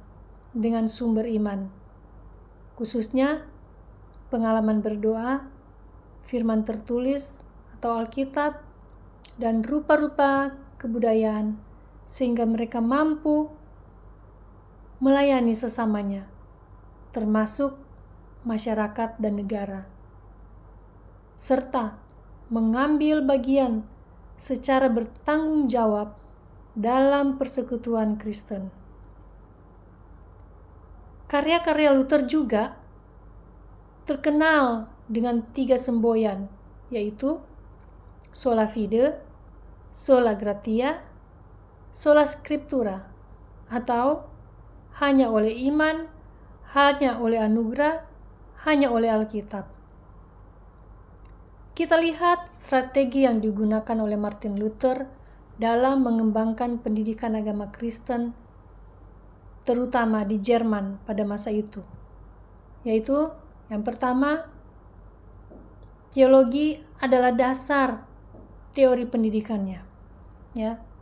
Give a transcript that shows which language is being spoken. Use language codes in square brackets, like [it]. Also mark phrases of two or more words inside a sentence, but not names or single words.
[id] dengan sumber iman, khususnya pengalaman berdoa, firman tertulis atau Alkitab, dan rupa-rupa kebudayaan, sehingga mereka mampu melayani sesamanya, termasuk masyarakat dan negara, serta mengambil bagian secara bertanggung jawab dalam persekutuan Kristen. Karya-karya Luther juga terkenal dengan 3 semboyan, yaitu [la] sola fide, sola gratia, sola scriptura, [id] atau hanya oleh iman, hanya oleh anugerah, hanya oleh Alkitab. Kita lihat strategi yang digunakan oleh Martin Luther dalam mengembangkan pendidikan agama Kristen, terutama di Jerman pada masa itu, yaitu yang pertama, teologi adalah dasar teori pendidikannya, ya.